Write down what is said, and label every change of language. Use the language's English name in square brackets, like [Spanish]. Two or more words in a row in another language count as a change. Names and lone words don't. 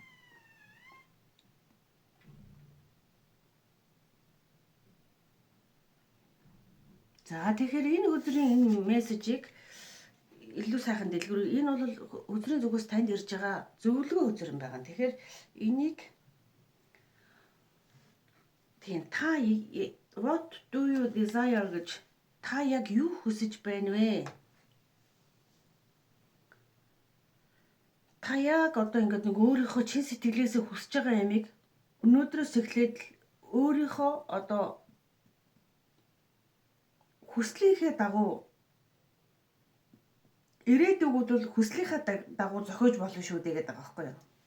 [Mongolian] За тэгэхээр энэ өдрийн энэ мессежийг илүү сайхан дэлгэрүүл. Энэ бол өдрийн зүгээс танд ирж байгаа зөвлөгөө өдөр юм байна. Тэгэхээр энийг тийм та [English] what do you desire [Mongolian] гэж Та яг юу хүсэж байна вэ? Та яг одоо ингээд нэг өөрийнхөө чин сэтгэлээсээ хүсэж байгаа ямиг өнөөдрөөс эхлээд өөрийнхөө одоо хүслийнхээ дагуу ирээдүгүүд бол хүслийнхаа дагуу зохиож болно шүү дээ гэдэг байгаа байхгүй юу?